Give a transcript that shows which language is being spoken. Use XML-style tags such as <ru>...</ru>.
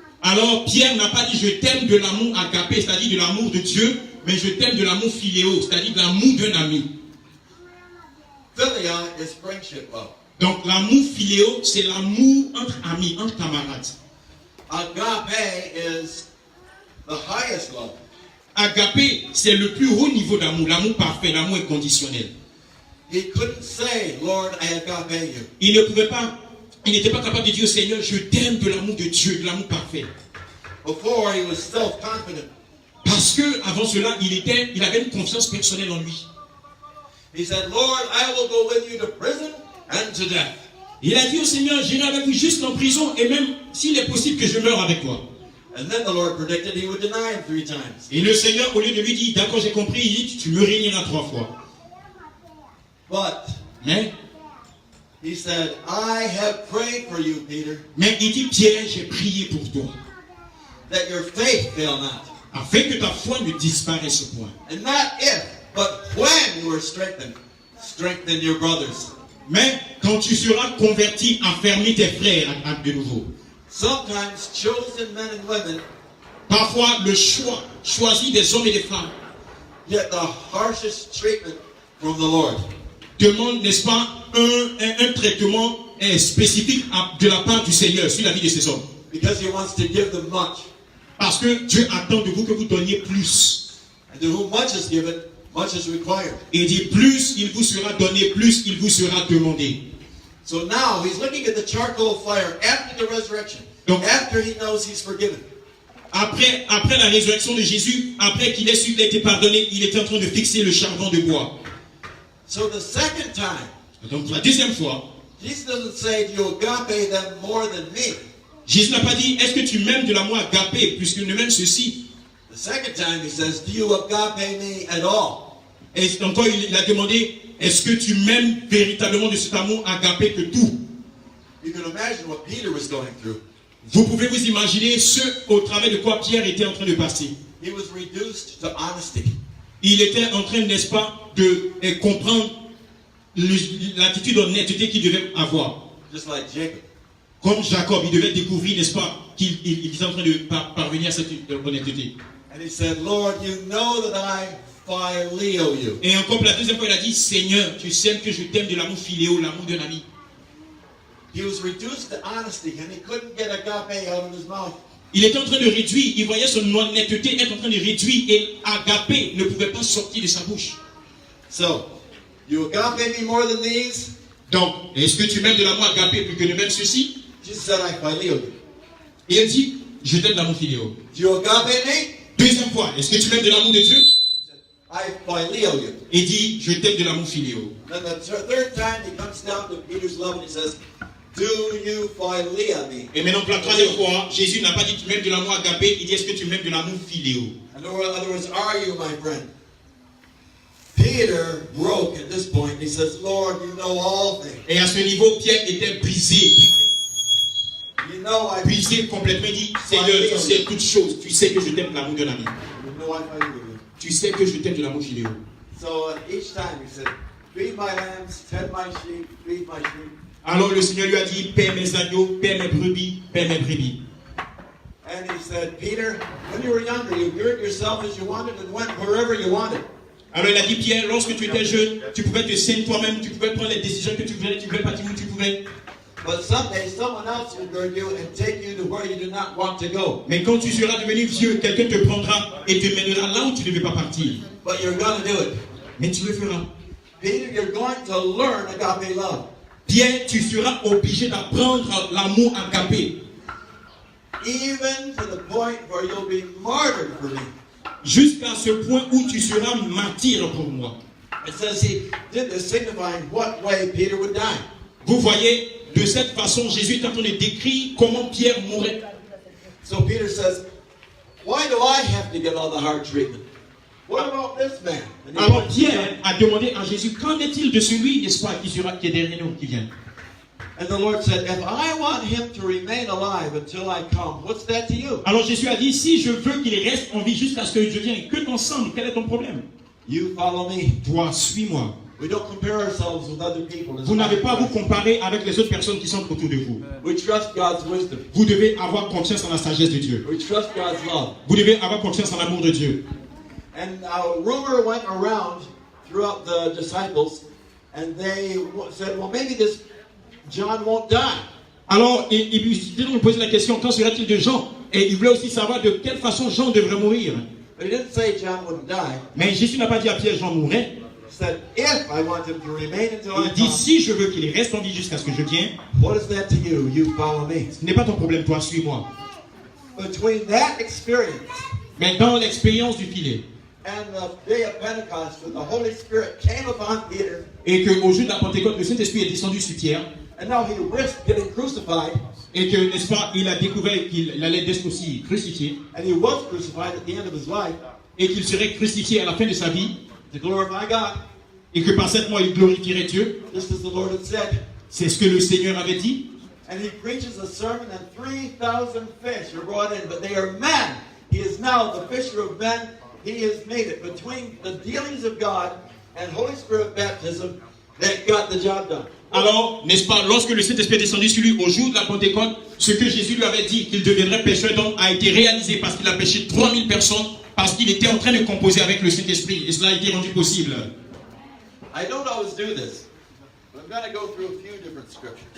<fr>Alors Pierre n'a pas dit je t'aime de l'amour agapé, c'est-à-dire de l'amour de Dieu, mais je t'aime de l'amour philéo, c'est-à-dire de l'amour d'un ami.</fr> <en>Philia is friendship love.</en> <fr>Donc l'amour philéo, c'est l'amour entre amis, entre camarades.</fr> <en>Agape is the highest love.</en> <fr>Agapé, c'est le plus haut niveau d'amour, l'amour parfait, l'amour inconditionnel.</fr> <en>He couldn't say, Lord, I agape you.</en> <fr>Il n'était pas capable de dire au Seigneur, je t'aime de l'amour de Dieu, de l'amour parfait.</fr> <en>Before he was self-confident.</en> <fr>Parce que avant cela, il avait une confiance personnelle en lui.</fr> <en>He said, Lord, I will go with you to prison and to death.</en> <fr>Il a dit au Seigneur, j'irai avec vous jusqu'en prison et même s'il est possible que je meure avec toi.</fr> <en>And then the Lord predicted he would deny him 3 times.</en> <fr>Et le Seigneur, au lieu de lui dire, d'accord, j'ai compris, il dit, tu me réuniras 3 fois. Mais</fr> <en>He said, I have prayed for you, Peter,</en> <fr>il dit, Pierre, j'ai prié pour toi,</fr> <en>that your faith fail not.</en> <fr>afin que ta foi ne disparaisse point.</fr> <en>And not if, but when you are strengthened, strengthen your brothers.</en> <fr>Mais quand tu seras converti, affermis tes frères de nouveau.</fr> <en>Sometimes chosen men and women</en> <fr>Parfois, le choix, choisi des hommes et des femmes,</fr> <en>get the harshest treatment from the Lord.</en> <fr>demande, n'est-ce pas, un traitement spécifique de la part du Seigneur sur la vie de ces hommes.</fr> <en>Because he wants to give them much.</en> <fr>Parce que Dieu attend de vous que vous donniez plus.</fr> <en>And to whom much is given, much is required.</en> <fr>Et dit, plus il vous sera donné, plus il vous sera demandé.</fr> <en>So now he's looking at the charcoal fire after the resurrection.</en> <fr>Donc,</fr> <en>after he knows he's forgiven.</en> <fr>Après la résurrection de Jésus, après qu'il ait su qu'il a été pardonné, il était en train de fixer le charbon de bois.</fr> <en>So the second time,</en> <fr>Donc la deuxième fois,</fr> <en>Jesus doesn't say, do you agape them more than me?</en> <fr>Jésus n'a pas dit, est-ce que tu m'aimes de l'amour agapé, puisqu'il ne m'aime ceci.</fr> <en>The second time he says, do you agape me at all?</en> <fr>Et encore il a demandé, est-ce que tu m'aimes véritablement de cet amour agapé que tout?</fr> <en>You can imagine what Peter was going through.</en> <fr>Vous pouvez vous imaginer ce au travers de quoi Pierre était en train de passer.</fr> <en>He was reduced to honesty.</en> <fr>Il était en train, n'est-ce pas, de comprendre l'attitude d'honnêteté qu'il devait avoir.</fr> <en>Just like Jacob.</en> <fr>Comme Jacob, il devait découvrir, n'est-ce pas, qu'il était en train de parvenir à cette honnêteté.</fr> <en>And he said, Lord, you know that I phileo you.</en> <fr>Et encore la deuxième fois, il a dit, Seigneur, tu sais que je t'aime de l'amour philéo, l'amour d'un ami.</fr> <en>He was reduced to honesty and he couldn't get agape out of his mouth.</en> <fr>Il était en train de réduire, il voyait son honnêteté être en train de réduire et agapé ne pouvait pas sortir de sa bouche.</fr> <en>So, you agape me more than these?</en> <fr>Donc, est-ce que tu m'aimes de l'amour agapé plus que ne m'aimes ceci?</fr> <en>Jesus said, I phileo you.</en> <fr>Et il dit, je t'aime de l'amour philéo.</fr> <en>Do you agape me?</en> <fr>Deuxième fois, est-ce que tu m'aimes de l'amour de Dieu?</fr> <en>I phileo you.</en> <fr>Il dit, je t'aime de l'amour philéo.</fr> <en>Then the third time he comes down to Peter's level and he says, do you philea me?</en> <fr>Et maintenant, pour la troisième fois, Jésus n'a pas dit, tu m'aimes de l'amour agapé, il dit, est-ce que tu m'aimes de l'amour philéo?</fr> <en>In other words, are you, my friend? Peter broke at this point. He says, Lord, you know all things.</en> <fr>Et à ce niveau, Pierre était brisé.</fr> <en>You know I</en> <fr>Brisé complètement. Il dit, Seigneur, tu sais toutes choses. Tu sais que je t'aime de l'amour d'un ami.</fr> <en>You know I fight with you.</en> <fr>Tu sais que je t'aime de l'amour filial.</fr> <en>So each time he said, feed my lambs, tend my sheep, feed my sheep.</en> <fr>Alors le Seigneur lui a dit, paie mes agneaux, paie mes brebis, paie mes brebis.</fr> <en>And he said, Peter, when you were younger, you girded yourself as you wanted and went wherever you wanted.</en> <fr>Alors il a dit, Pierre, lorsque tu étais jeune, tu pouvais te saigner toi-même, tu pouvais prendre les décisions que tu voulais partir où tu pouvais.</fr> <en>But someday someone else will gird you and take you to where you do not want to go.</en> <fr>Mais quand tu seras devenu vieux, quelqu'un te prendra et te mènera là où tu ne veux pas partir.</fr> <en>But you're going to do it.</en> <fr>Mais tu le feras.</fr> <en>Peter, you're going to learn agape love.</en> <fr>Pierre, tu seras obligé d'apprendre l'amour agapé.</fr> <en>Even to the point where you'll be martyred for me.</en> <fr>Jusqu'à ce point où tu seras martyr pour moi.</fr> <en>It says he did this signifying what way Peter would die.</en> <fr>Vous voyez, de cette façon, Jésus est en train de décrire comment Pierre mourrait.</fr> <en>So Peter says, why do I have to get all the hard treatment? What about this man? And he</en> <fr>Alors</fr> <en>points</en> <fr>Pierre a demandé à Jésus, qu'en est-il de celui, n'est-ce pas, qui est derrière nous, qui vient?</fr> <en>And the Lord said, if I want him to remain alive until I come, what's that to you?</en> <fr>Alors Jésus a dit, si je veux qu'il reste en vie jusqu'à ce que je vienne, que t'en semble, quel est ton problème?</fr> <en>You follow me.</en> <fr>Toi, suis-moi.</fr> <en>We don't compare ourselves with other people.</en> <fr>Vous n'avez pas à vous comparer avec les autres personnes qui sont autour de vous.</fr> <en>We trust God's wisdom.</en> <fr>Vous devez avoir confiance en la sagesse de Dieu.</fr> <en>We trust God's love.</en> <fr>Vous devez avoir confiance en l'amour de Dieu.</fr> <en>And a rumor went around throughout the disciples, and they said, well, maybe this John won't die.</en> <fr>Alors, ils lui posaient la question, qu'en serait-il de Jean? Et il voulait aussi savoir de quelle façon Jean devrait mourir.</fr> <en>But he didn't say John wouldn't die.</en> <fr>Mais Jésus n'a pas dit à Pierre, Jean mourrait.</fr> <en>He said, if I want him to remain until I</en> <fr>Il dit,</fr> <en>come,</en> <fr>si je veux qu'il reste en vie jusqu'à ce que je vienne,</fr> <en>what is that to you? You follow me.</en> <fr>ce n'est pas ton problème, toi, suis-moi.</fr> <en>Between that experience</en> <fr>Mais dans l'expérience du filet,</fr> <en>and the day of Pentecost, when the Holy Spirit came upon Peter,</en> <fr>et qu'au jour de la Pentecôte, le Saint-Esprit est descendu sur Pierre,</fr> <en>and now he risked getting crucified,</en> <fr>et que, n'est-ce pas, il a découvert qu'il allait être aussi crucifié,</fr> <en>and he was crucified at the end of his life</en> <fr>et qu'il serait crucifié à la fin de sa vie,</fr> <en>to glorify God,</en> <fr>et que par cette mort, il glorifierait Dieu.</fr> <en>just as the Lord had said.</en> <fr>C'est ce que le Seigneur avait dit.</fr> <en>And he preaches a sermon, and 3,000 fish are brought in, but they are men. He is now the fisher of men. He has made it between the dealings of God and Holy Spirit baptism that got the job done.</en> <fr>Alors, n'est-ce pas, lorsque le Saint-Esprit est descendu sur lui au jour de la Pentecôte, ce que Jésus lui avait dit qu'il deviendrait pécheur d'homme a été réalisé parce qu'il a péché 3000 personnes, parce qu'il était en train de composer avec le Saint-Esprit, et cela a été rendu possible.</fr> <en>I don't always do this, but I'm going to go through a few different scriptures.</en>